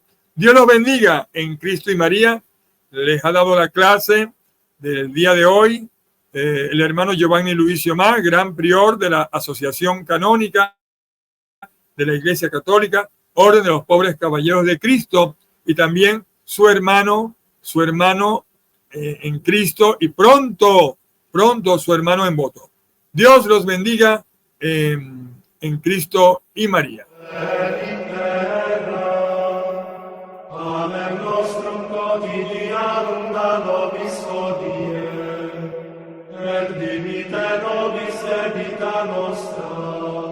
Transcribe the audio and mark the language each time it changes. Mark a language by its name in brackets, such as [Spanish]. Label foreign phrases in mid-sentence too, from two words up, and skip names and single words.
[Spanish] Dios los bendiga en Cristo y María. Les ha dado la clase del día de hoy el hermano Giovanni Luis Omar, gran prior de la Asociación Canónica de la Iglesia Católica, Orden de los Pobres Caballeros de Cristo, y también su hermano en Cristo, y pronto su hermano en voto. Dios los bendiga en Cristo y María. [Latin] Amen nostrum quotidianum da nobis hodie, et dimite nobis debita nostra,